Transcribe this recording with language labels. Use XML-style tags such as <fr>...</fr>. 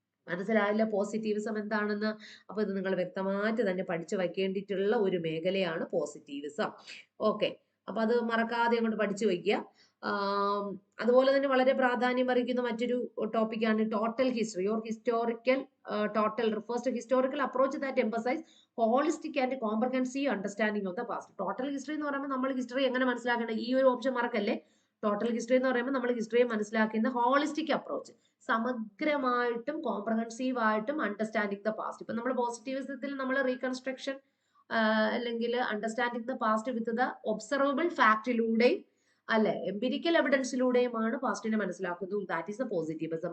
<ml>മനസ്സിലായില്ല പോസിറ്റിവിസം എന്താണെന്ന്? അപ്പൊ ഇത് നിങ്ങൾ വ്യക്തമായിട്ട് തന്നെ പഠിച്ചു വയ്ക്കേണ്ടിയിട്ടുള്ള ഒരു മേഖലയാണ് പോസിറ്റിവിസം. ഓക്കെ, അപ്പൊ അത് മറക്കാതെ അങ്ങോട്ട് പഠിച്ചു വയ്ക്കുക. അതുപോലെ തന്നെ വളരെ പ്രാധാന്യം അറിയിക്കുന്ന മറ്റൊരു ടോപ്പിക്കാണ്</ml> <en>Total history or historical. Total refers to historical approach that emphasize holistic and comprehensive understanding of the past.</en> <ml>Total history എന്ന് പറയുമ്പോൾ നമ്മൾ ഹിസ്റ്ററി എങ്ങനെ മനസ്സിലാക്കേണ്ടത്, ഈ ഒരു ഓപ്ഷൻ മറക്കല്ലേ. ടോട്ടൽ ഹിസ്റ്ററി എന്ന് പറയുമ്പോൾ നമ്മൾ ഹിസ്റ്ററിയെ മനസ്സിലാക്കുന്ന ഹോളിസ്റ്റിക് അപ്രോച്ച്, സമഗ്രമായിട്ടും കോംപ്രഹെൻസീവ് ആയിട്ടും</ml> <en>Understanding the past.</en> <ml>ഇപ്പൊ നമ്മൾ പോസിറ്റിവിസത്തിൽ നമ്മൾ റീകൺസ്ട്രക്ഷൻ അല്ലെങ്കിൽ</ml> <en>understanding the past with the observable</en> <ml>ഫാക്ടിലൂടെയും അല്ലെ എംപിരിക്കൽ എവിഡൻസിലൂടെയുമാണ് പാസ്റ്റിനെ മനസ്സിലാക്കുന്നത്.</ml> <en>That is the positivism.</en>